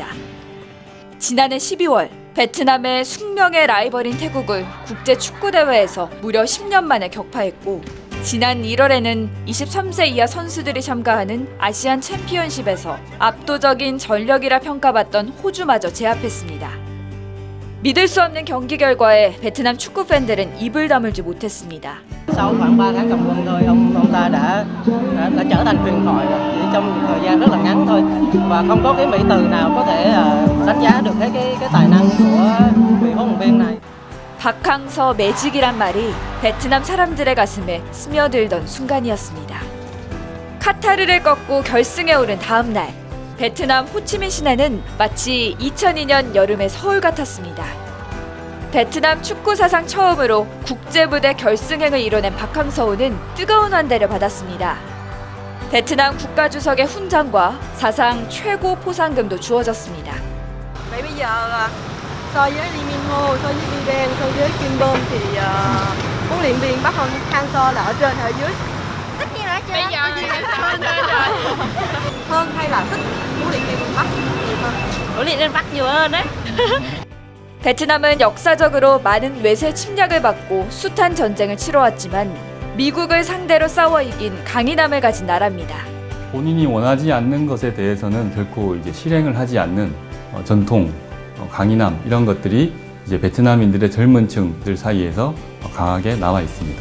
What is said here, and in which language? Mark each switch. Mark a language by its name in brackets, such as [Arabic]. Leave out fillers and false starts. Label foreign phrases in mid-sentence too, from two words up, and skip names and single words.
[Korean] 지난해 12월 베트남의 숙명의 라이벌인 태국을 국제축구대회에서 무려 10년 만에 격파했고, 지난 1월에는 23세 이하 선수들이 참가하는 아시안 챔피언십에서 압도적인 전력이라 평가받던 호주마저 제압했습니다. 믿을 수 없는 경기 결과에 베트남 축구 팬들은 입을 다물지 못했습니다. [Vietnamese] Sau khoảng 3 tháng cầm quân thôi, ông ta đã trở thành huyền thoại rồi. Chỉ trong một thời gian rất là ngắn thôi và không có cái mỹ từ nào có thể đánh giá được cái tài năng của vị huấn luyện viên này. [Korean] 박항서 매직이란 말이 베트남 사람들의 가슴에 스며들던 순간이었습니다. 카타르를 꺾고 결승에 오른 다음 날, 베트남 호치민 시내는 마치 2002년 여름의 서울 같았습니다. 베트남 축구 사상 처음으로 국제무대 결승행을 이뤄낸 박항서호는 뜨거운 환대를 받았습니다. 베트남 국가주석의 훈장과 사상 최고 포상금도 주어졌습니다. [Vietnamese] So với Lee Min Ho, so với Vivian, so với Kim Bom thì huấn luyện viên Park Hang-seo là ở trên hay ở dưới? Tất nhiên là ở trên. Bây giờ là ở trên rồi. Hơn hay là thích huấn luyện viên Park nhiều hơn? Huấn luyện viên Park nhiều hơn đấy. [Korean] 베트남은 역사적으로 많은 외세 침략을 받고 숱한 전쟁을 치러왔지만 미국을 상대로 싸워 이긴 강인함을 가진 나라입니다. 본인이 원하지 않는 것에 대해서는 결코 실행을 하지 않는 전통, 강인함 이런 것들이 베트남인들의 젊은 층들 사이에서 강하게 남아 있습니다.